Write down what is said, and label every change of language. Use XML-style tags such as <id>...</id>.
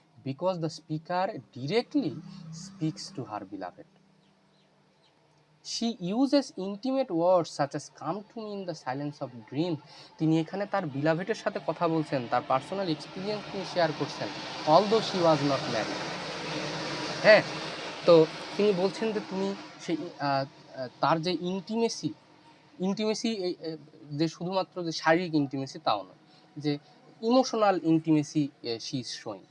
<en>Because the speaker directly speaks to her beloved. She uses intimate words such as come to me in the silence of dream.</en> <bn>তিনি এখানে তার বিলাভেটের সাথে কথা বলছেন, তার personal experience তিনি শেয়ার করছেন,</bn> <en>although she was not married.</en> <bn>হ্যাঁ, তো তিনি বলছেন যে তুমি সেই তার যে ইন্টিমেসি যে শুধুমাত্র যে শারীরিক ইন্টিমেসি তাও নয়, যে emotional intimacy</bn> <en>She is showing.</en>